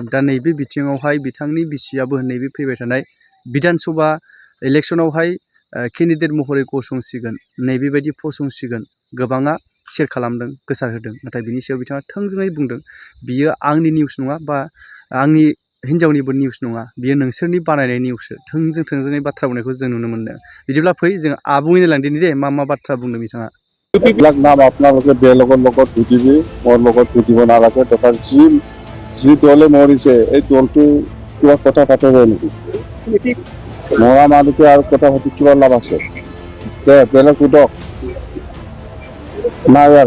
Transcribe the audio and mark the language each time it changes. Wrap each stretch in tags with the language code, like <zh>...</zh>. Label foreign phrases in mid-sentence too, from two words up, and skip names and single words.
<brx>दा नैबे बिथिङावहाय बिथांनि बिसियाबो नैबे फैबाय थानाय बिधानसभा इलेक्सनावहाय केन्डिडेट महरै गसंसिगोन नैबेबायदि फसंसिगोन गोबाङा शेयार खालामदों गोसारहोदों। नाथाय बिनि सायाव बिथाङा थोंजोङै बुंदों बियो आंनि निउस नङा बा आंनि हिन्जावनिबो निउस नङा, बियो नोंसोरनि बानायनाय निउससो। थोंजोङै बाथ्रा बुंनायखौ जों नुनो मोन्दों। बिदिब्ला फै जों आबुङैनो लांदिनि दे मा बाथ्रा बुंदों बिथाङा।</brx> <as>এইবিলাক নাম আপোনালোকে বেলেগৰ লগত সুধিবি, মোৰ লগত সুধিব নালাগে। তথা যি দলে মৰিছে এই দলটো কিবা কথা পাতিব নেকি? মৰা মানুহটো আৰু কথা পাতি কিবা লাভ আছে? বেলেগ সোধক নাই আৰু।</as>